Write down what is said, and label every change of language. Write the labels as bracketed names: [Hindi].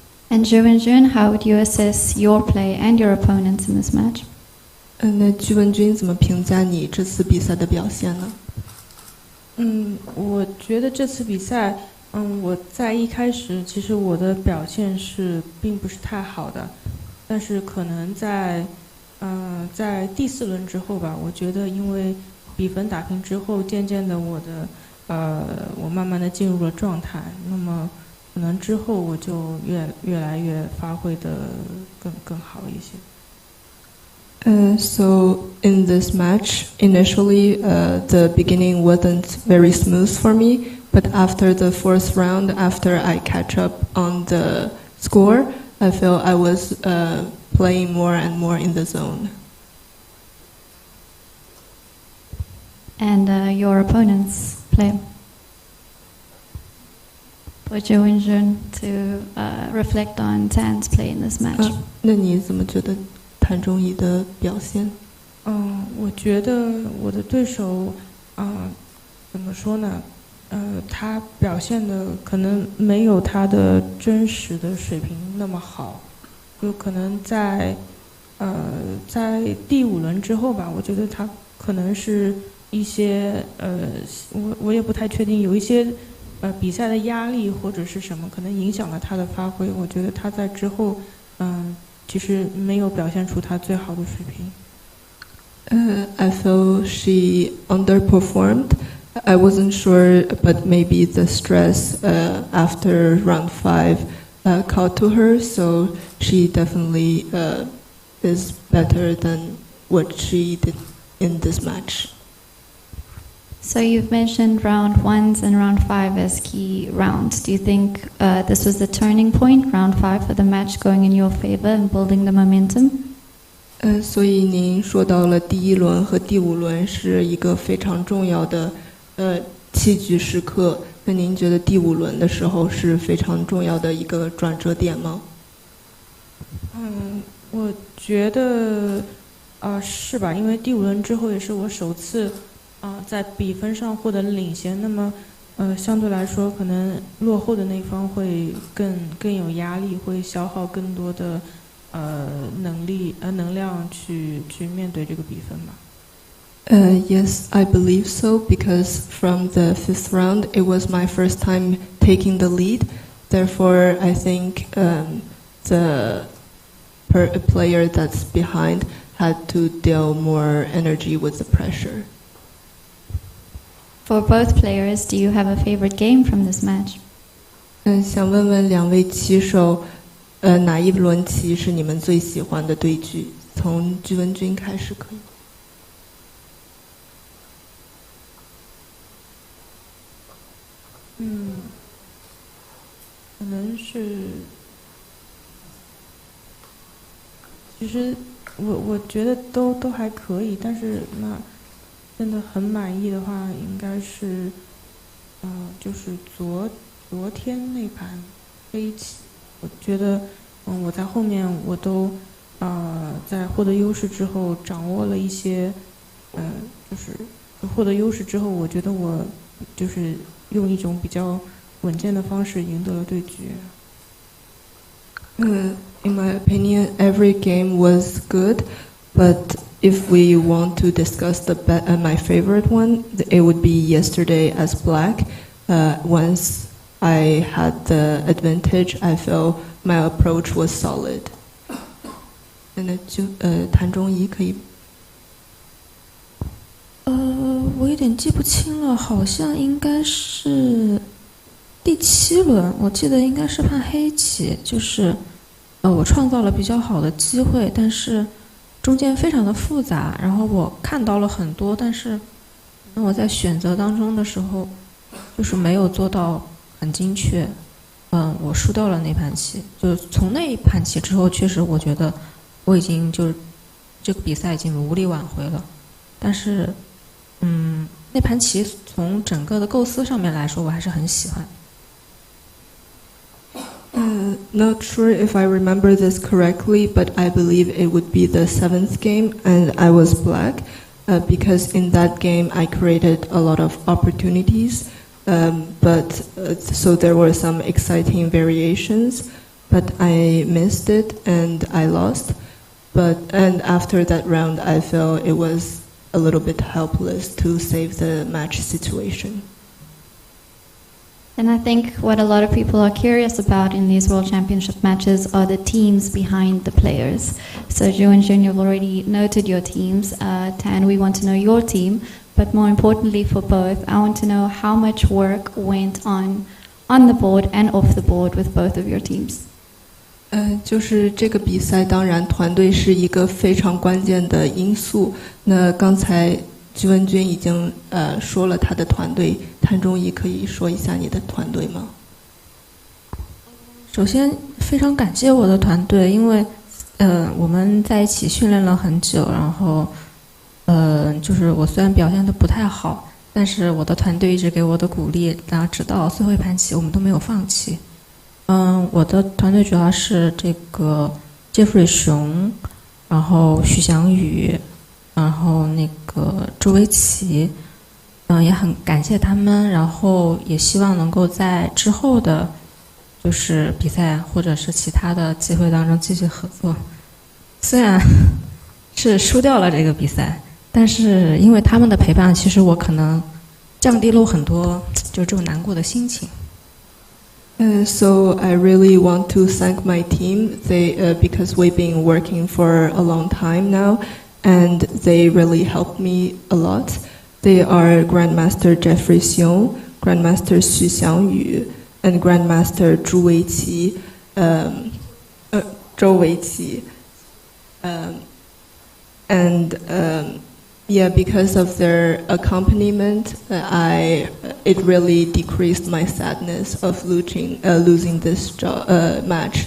[English] And Ju Wenjun, how would you assess your play and your opponents in this match? [Chinese] 那具文君怎么评价你这次比赛的表现呢？我觉得这次比赛，我在一开始其实我的表现并不是太好的，但是可能在第4轮之后吧，我觉得因为比分打平之后，渐渐的我慢慢的进入了状态，那么可能之后我就越来越发挥的更好一些。 [English] So in this match, initially the beginning wasn't very smooth for me, but after the fourth round, after I catch up on the score, I feel I was playing more and more in the zone. And your opponent's play? For Ju Wenjun to reflect on Tan's play in this match. [Chinese] 那你怎么觉得谭中怡的表现？我觉得我的对手，怎么说呢？他表现的可能没有他的真实的水平那么好，就可能在第5轮之后吧，我觉得他可能是一些我也不太确定，有一些比赛的压力或者是什么，可能影响了他的发挥。我觉得他在之后，其实没有表现出他最好的水平。 [English] I feel she underperformed. I wasn't sure, but maybe the stress after round 5 caught to her, so she definitely is better than what she did in this match. So you've mentioned round 1s and round 5 as key rounds. Do you think this was the turning point, round 5, for the match going in your favor and building the momentum? [Chinese] 所以您说到了第1轮和第5轮是一个非常重要的器具时刻。那您觉得第5轮的时候是非常重要的一个转折点吗？我觉得是吧，因为第5轮之后也是我首次在比分上获得领先，那么相对来说可能落后的那方会更有压力，会消耗更多的能量去面对这个比分吧。 [English] Yes, I believe so, because from the 5th round it was my first time taking the lead. Therefore, I think the player that's behind had to deal more energy with the pressure. For both players, do you have a favorite game from this match? [Chinese] 想问问两位棋手，哪一轮棋是你们最喜欢的对局？从居文君开始可以。可能是，其实我觉得都还可以，但是那真的很满意的话，应该是，就是昨天那盘黑棋，我觉得，我在后面我都，在获得优势之后掌握了一些，就是获得优势之后，我觉得我就是用一种比较稳健的方式赢得了对局。 [English] In my opinion, every game was good, but if we want to discuss my favorite one, it would be yesterday as black. Once I had the advantage, I felt my approach was solid. [Chinese] 那就谭中怡可以。我有点记不清了，好像应该是第7轮，我记得应该是判黑棋，就是我创造了比较好的机会，但是中间非常的复杂，然后我看到了很多，但是我在选择当中的时候就是没有做到很精确，我输掉了那盘棋。就从那一盘棋之后，确实我觉得我已经就是这个比赛已经无力挽回了，但是那盘棋从整个的构思上面来说，我还是很喜欢。 [English] Not sure if I remember this correctly, but I believe it would be the 7th game, and I was black, because in that game I created a lot of opportunities, so there were some exciting variations, but I missed it and I lost. And after that round, I felt it was a little bit helpless to save the match situation. And I think what a lot of people are curious about in these World Championship matches are the teams behind the players. So Ju Wenjun, you've already noted your teams. Tan, we want to know your team. But more importantly for both, I want to know how much work went on the board and off the board with both of your teams. [Chinese] 就是这个比赛，当然团队是一个非常关键的因素。那刚才鞠文君已经说了他的团队，谭忠义可以说一下你的团队吗？首先非常感谢我的团队，因为我们在一起训练了很久，然后就是我虽然表现得不太好，但是我的团队一直给我的鼓励，然后直到最后一盘棋我们都没有放弃。我的团队主要是这个杰弗瑞熊，然后许翔宇，然后那个周维奇，也很感谢他们，然后也希望能够在之后的就是比赛或者是其他的机会当中继续合作。虽然是输掉了这个比赛，但是因为他们的陪伴，其实我可能降低了很多就这种难过的心情。 [English] So I really want to thank my team. They because we've been working for a long time now, and they really helped me a lot. They are Grandmaster Jeffrey Xiong, Grandmaster Xu Xiangyu, and Grandmaster Zhu Weiqi, Zhou Weiqi, and yeah, because of their accompaniment, it really decreased my sadness of losing this match.